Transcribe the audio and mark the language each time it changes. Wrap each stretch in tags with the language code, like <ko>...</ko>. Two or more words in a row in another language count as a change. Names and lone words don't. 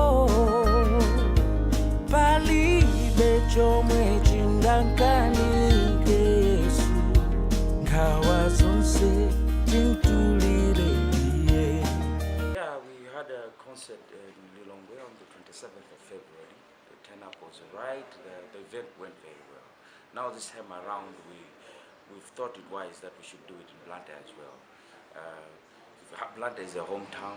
<ny>palibe chomwe chingankanike Yesu ngawa zonse tintulire iye.</ny> <en>Yeah, we had a concert in Lilongwe on the 27th of February. The turnout was right. The event went very well. Now this time around, we've thought it wise that we should do it in Blantyre as well. Blantyre is a hometown.</en>